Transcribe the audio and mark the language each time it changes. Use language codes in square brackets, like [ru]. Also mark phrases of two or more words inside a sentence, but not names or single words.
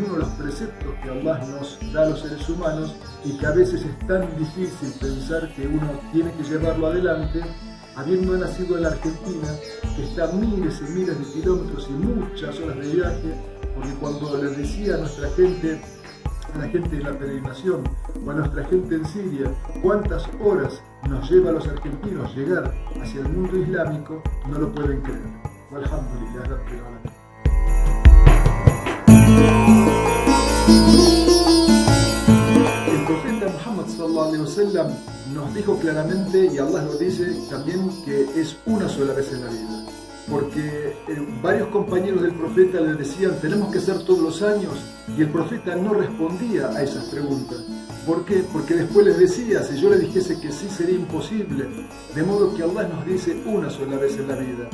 [es] uno de los preceptos que Allah nos da a los seres humanos, y que a veces es tan difícil pensar que uno tiene que llevarlo adelante, habiendo nacido en la Argentina, que está a miles y miles de kilómetros y muchas horas de viaje, porque cuando les decía a nuestra gente, a la gente de la peregrinación, o a nuestra gente en Siria, cuántas horas nos lleva a los argentinos llegar hacia el mundo islámico, no lo pueden creer. [ar] الحمد لله رب العالمين. [es] El profeta Muhammad [ar] صلى الله عليه وسلم [es] nos dijo claramente, y Allah lo dice también, que es una sola vez en la vida. porque varios compañeros del profeta le decían, tenemos que hacer todos los años, y el profeta no respondía a esas preguntas. ¿Por qué? Porque después les decía, si yo le dijese que sí, sería imposible, de modo que Allah nos dice una sola vez en la vida.